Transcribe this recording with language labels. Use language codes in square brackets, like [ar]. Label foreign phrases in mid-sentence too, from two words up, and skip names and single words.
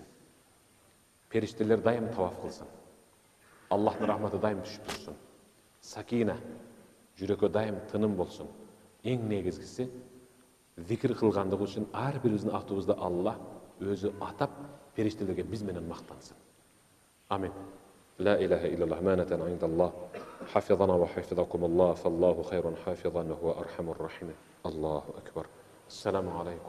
[ky] Периштелер дайым таваф кылсын. Аллахтын рахматы дайым түшүп турсун. Сакина, жүрөккө дайым тыным болсун. Эң негизгиси, зикир кылгандыгы үчүн ар бирибиздин атыбызды Аллах өзү атап, периштелерге биз менен мактансын. Амин. [ar] لا إله إلا الله مانة عند الله حفظنا وحفظكم الله فالله خير حافظا وهو أرحم الراحمين الله أكبر السلام عليكم